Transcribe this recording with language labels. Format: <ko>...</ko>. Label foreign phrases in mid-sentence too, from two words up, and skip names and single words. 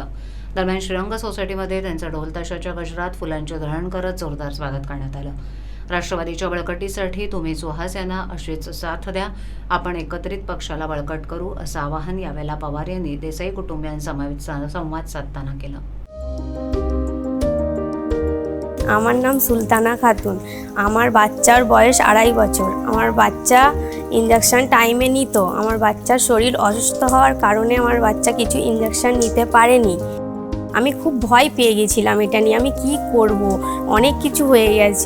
<mr>दरम्यान श्रीरंग सोसायटीमध्ये त्यांचं ढोल ताशाच्या गजरात फुलांचे धरण करत जोरदार स्वागत करण्यात आलं. राष्ट्रवादीच्या बळकटीसाठी तुम्ही सुहास यांना अशीच साथ द्या, आपण एकत्रित पक्षाला बळकट करू असं आवाहन यावेळेला पवार यांनी देसाई कुटुंबियांसमवेत संवाद साधताना केलं.</mr> <bn>আমার নাম সুলতানা খাতুন। আমার বাচ্চার বয়স 2.5 বছর। আমার বাচ্চা ইনজেকশন টাইমে নিত। আমার বাচ্চার শরীর অসুস্থ হওয়ার কারণে আমার বাচ্চা কিছু ইনজেকশন নিতে পারেনি। আমি খুব ভয় পেয়ে গেছিলাম এটা নিয়ে, আমি কি করব, অনেক কিছু হয়ে গেছে।</bn>